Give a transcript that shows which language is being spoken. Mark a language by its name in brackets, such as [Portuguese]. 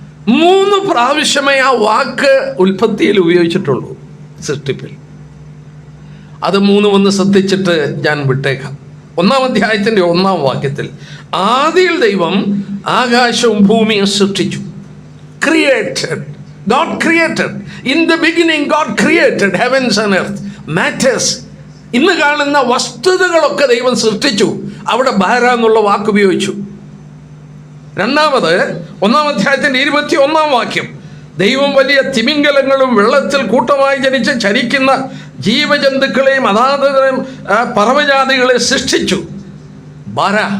[Malayalam] 3 പ്രാവശ്യമേ ആ വാക്ക് ഉൽപ്പത്തിയിൽ ഉപയോഗിച്ചിട്ടുള്ളൂ, സൃഷ്ടിപ്പിൽ. അത് 3 ഒന്ന് ശ്രദ്ധിച്ചിട്ട് ഞാൻ വിട്ടേക്കാം. 1-ാം അധ്യായത്തിൻ്റെ 1-ാം വാക്യത്തിൽ, ആദിയിൽ ദൈവം ആകാശവും ഭൂമിയും സൃഷ്ടിച്ചു. [English] Created. God created. In the beginning God created heavens and earth. Matters. [Malayalam] ഇന്ന് കാണുന്ന വസ്തുതകളൊക്കെ ദൈവം സൃഷ്ടിച്ചു. അവിടെ ബാര എന്നുള്ള വാക്ക് ഉപയോഗിച്ചു. രണ്ടാമത് 1-ാം അധ്യായത്തിൻ്റെ 21-ാം വാക്യം, ദൈവം വലിയ തിമിംഗലങ്ങളും വെള്ളത്തിൽ കൂട്ടമായി ജനിച്ച് ചരിക്കുന്ന ജീവജന്തുക്കളെയും അതാതരം പറവജാതികളെ സൃഷ്ടിച്ചു. ബാര.